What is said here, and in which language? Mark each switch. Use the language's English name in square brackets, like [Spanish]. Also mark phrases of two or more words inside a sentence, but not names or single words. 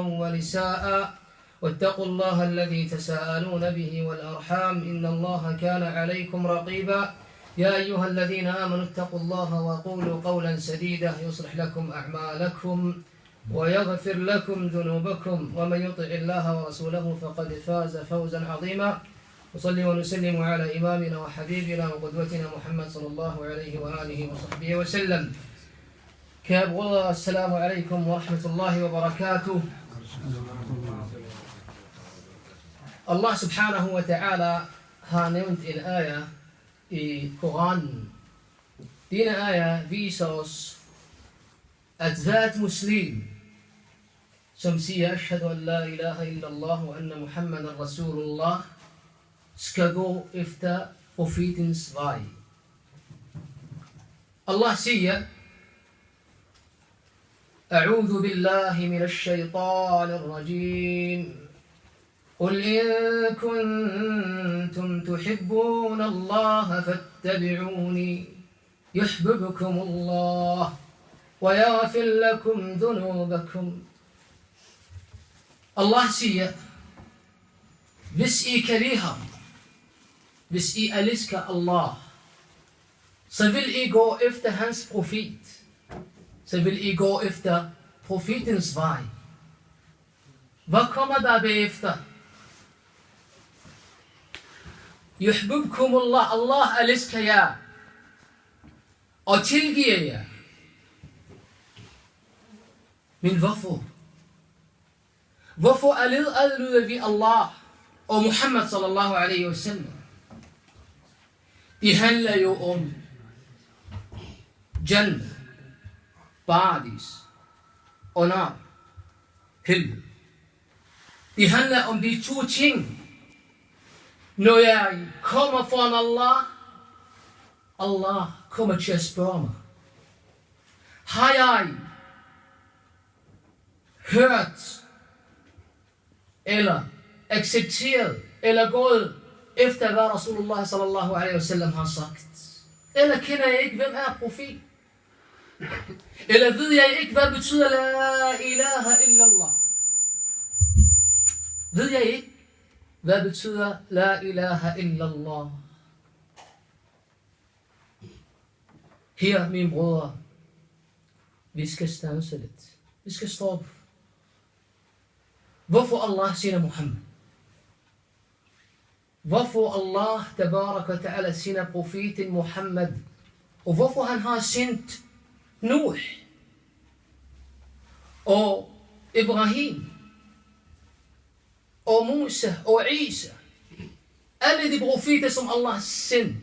[Arabic] ونساء واتقوا الله الذي تساءلون به والأرحام إن الله كان عليكم رقيبا يا أيها الذين آمنوا اتقوا الله وقولوا قولا سديدا يصلح لكم أعمالكم ويغفر لكم ذنوبكم ومن يطع الله ورسوله فقد فاز فوزا عظيما وصلي ونسلم على إمامنا وحبيبنا وقدوتنا محمد صلى الله عليه وآله وصحبه وسلم. [Danish] Kære brødre, [Arabic] السلام عليكم و رحمة الله و بركاته. [Danish] Allah [Arabic] سبحانه و تعالى [Danish] har nævnt en ayah i Koranen. Denne ayah viser os, at hvert muslim, som siger, [Arabic] أشهد أن لا إله إلا الله و أن محمدا رسول الله, [Danish] skal gå efter profetens vej. Allah siger, [Arabic] أعوذ بالله من الشيطان الرجيم قل إن كنتم تحبون الله فاتبعوني يحببكم الله ويغفر لكم ذنوبكم. [Danish] Allah siger, hvis I kan lide ham, hvis I elsker Allah, så vil I gå efter hans profet. Så vil I gå efter profetens vej. Hvad kommer der bagefter? Yuhbibkumullah, Allah elsker jer og tilgiver jer. Men hvorfor? Hvorfor adlyder vi Allah og Muhammad [Arabic] صلى الله عليه وسلم? [Danish] Det handler jo om Jannah, paradis og nar, helvede. Det handler om de to ting. Når jeg kommer foran Allah, Allah kommer til at spørge mig. Har jeg hørt, eller accepteret, eller gået efter, hvad [Arabic] رسول الله صلى الله عليه وسلم [Danish] har sagt? Eller kender jeg ikke, hvem er profet? Eller ved jeg ikke, hvad betyder [Arabic] لا إله إلا الله? [Danish] Ved jeg ikke, hvad betyder [Arabic] لا إله إلا الله? [Danish] Her, mine brødre, vi skal stanse lidt. Vi skal stoppe. Hvorfor Allah sender Muhammad? Hvorfor Allah [Arabic] تبارك و تعالى [Danish] sender profeten Muhammad? Og hvorfor han har sendt Nuh og Ibrahim og Musa og Isa, alle de profeter som Allah sendte.